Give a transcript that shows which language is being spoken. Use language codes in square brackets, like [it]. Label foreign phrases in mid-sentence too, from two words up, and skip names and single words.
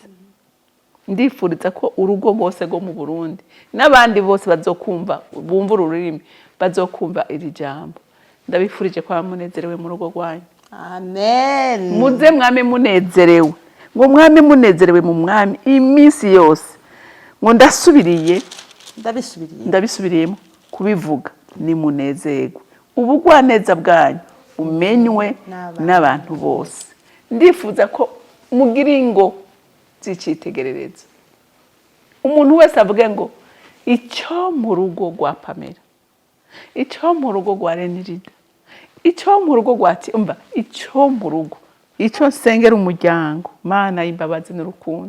[rn] Ndifuriza ko urugo bose go mu Burundi n'abandi bose bazokumva bumva ururimi bazokumva iri jambo. Ndabifurije kwa munezerewe mu rugo rwanyu. Amen. Muze mwame munezerewe. Ngo mwame munezerewe mu mwami imisi yose. Ngo ndabisubiriyemo kubivuga ni munezerwe. Ubugwa neza bwanyu umenywe n'abantu bose. Ndifuza ko mugira ingo zicitegerereza. Umuntu wese avuge ngo icyo mu rugo rwa Pamela, icyo mu rugo rwa Renirida, icyo mu rugo rwa Timba, icyo mu rugo, icyo nsengera umuryango Mana y'imbabazi n'urukundo.